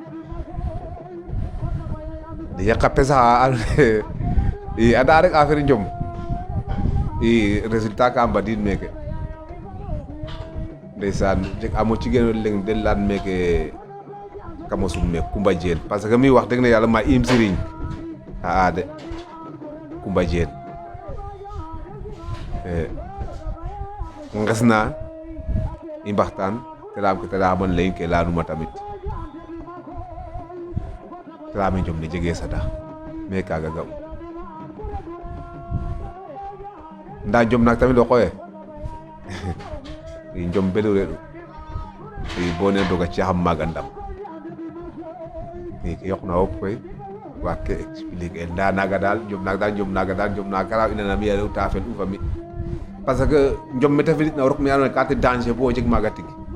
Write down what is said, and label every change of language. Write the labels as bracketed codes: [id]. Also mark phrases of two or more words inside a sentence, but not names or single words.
[srr] de yaqa pesaxa i anda rek affaire njom i résultat ka mbadid meke ndeysaan jeg amo cigeno leng den leyan meke kamo sum me Coumba Diene [fr] parce que [srr] mi [wo] wax dëgg [srr] na yàlla ma im siriñ xa'a de Coumba Diene nges na i mbaxtaan te leyaam ke te leyaxaman leyin ke leyanuma tamit te leyame njom ne jege sada mais kaga ga'u nda njom naak tamit o qoye i njom belu reɗu i bo ne doga caxam maaga ndam i ke yoqna fop koy waag ke expliquer nda naga daal njom naga daal karaw ina nam ya rew ta fel u fa mi [fr] parce que [srr] njom mete felit na o rok me ando naye ka te danger bo o jeg maaga tig